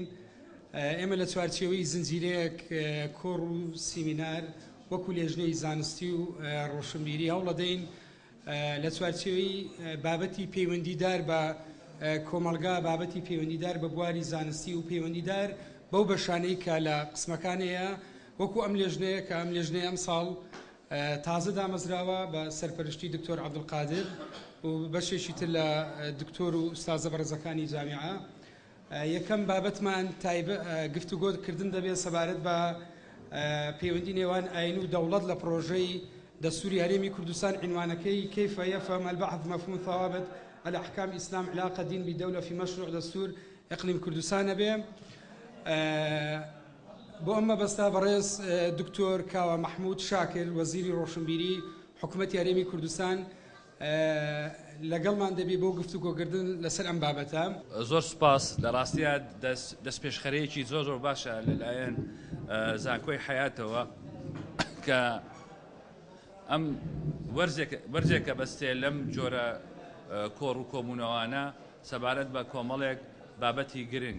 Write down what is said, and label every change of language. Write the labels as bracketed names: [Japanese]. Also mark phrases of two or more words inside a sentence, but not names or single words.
[Central Kurdish] ئێمە لە چوارچێوەی زنجیرەیەک کۆڕ و سیمینار وەکو لێژنەی زانستی و ڕۆشنبیری هەوڵ دەدەین لە چوارچێوەی بابەتی پەیوەندیدار بە کۆمەڵگا، بابەتی پەیوەندیدار بە بواری زانستی و پەیوەندیدار بەو بەشانەی کە لە قسمەکانەیە وەکو ئەم لێژنەیە کە ئەم لێژنەیە ئەم ساڵ تازە دامەزراوە بە سەرپەرشتی دکتۆر عەبدولقادر و بەشێکی تر لە دکتۆر و ئوستازە بەڕێزەکانی جامیعە. یەکەم بابەتمان گفتوگۆکردن دەبێت سەبارەت بە پەیوەندی نێوان ئاین و دەوڵەت لە پرۆژەی دەستوری هەرێمی کوردستان. [Arabic] عنوانەکەی كيف يفهم البعض مفهوم ثوابت الأحكام الإسلام علاقة دين بدولة في مشروع دستور إقليم كردستان به. [Central Kurdish] بۆ ئەمە بەستا بەڕێز دکتۆر کاوە مححمود شاکر وەزیری ڕۆشنبیری حکوومەتی هەرێمی کوردستان لەگەڵمان دەبێت بۆ گفتوگۆکردن لەسەر ئەم بابەتە. زۆر سوپاس. لە ڕاستیە دەستپێشخەرەیەکی زۆر باشە لەلایەن زانکۆی حەیاتەوە کە ئەم وەرزێکە بەستێ لەم جۆرە کۆڕ و کۆمونەوانە سەبارەت بە کۆمەڵێک بابەتی گرنگ.